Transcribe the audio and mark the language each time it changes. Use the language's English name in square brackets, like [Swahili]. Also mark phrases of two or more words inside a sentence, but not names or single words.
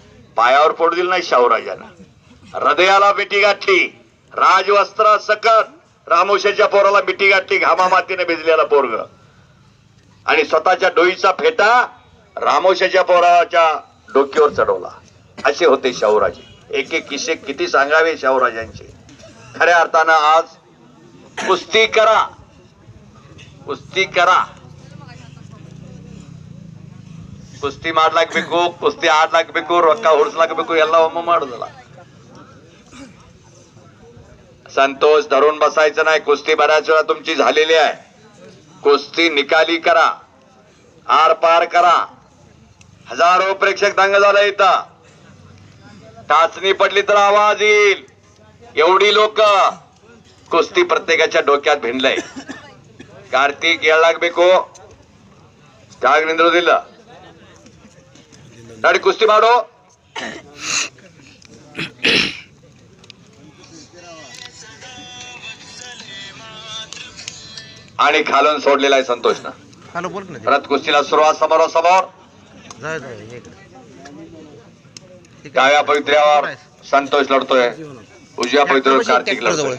[Marathi] पायावर पोट दिलं नाही शाहूराजांना, हृदयाला मिठी गाठी, राजवस्त्रा सकट रामोशाच्या पोराला मिठी गाठी, घामा मातीने भिजलेला पोरग, आणि स्वतःच्या डोईचा फेटा रामोशाच्या पोराच्या डोक्यावर चढवला. असे होते शाहूराजे. एक एक किस्से किती सांगावे शाहूराजांचे. खऱ्या अर्थानं आज कुस्ती करा, कुस्ती करा, [Kannada] ಕುಸ್ತಿ ಮಾಡ್ಲಾಕ್ಬೇಕು, ಕುಸ್ತಿ ಆಡ್ಲಾಕ್ಬೇಕು, ರೊಕ್ಕ ಹುಡ್ಸ್ಲಾಕ್ಬೇಕು, ಎಲ್ಲ ಒಮ್ಮೆ ಮಾಡುದಲ್ಲ. [Marathi] संतोष धरून बसायचं नाही. कुस्ती बऱ्याच वेळा तुमची झालेली आहे. कुस्ती निकाली करा, आर पार करा. हजारो प्रेक्षक दंग झाला इथं. टाचणी पडली तर आवाज येईल, एवढी लोक कुस्ती प्रत्येकाच्या डोक्यात भिनलंय. [Kannada] कार्तिक येळागಬೇಕು, ಜಾಗ ನಿಂದ್ರೋದಿಲ್ಲ. नडी कुस्ती मारो. [Marathi] आणि खालून सोडलेला आहे संतोषनं. परत कुस्तीला सुरुवात समोरासमोर. डाव्या पवित्र्यावर संतोष लढतोय, उजव्या पवित्र्यावर कार्तिक लढतोय.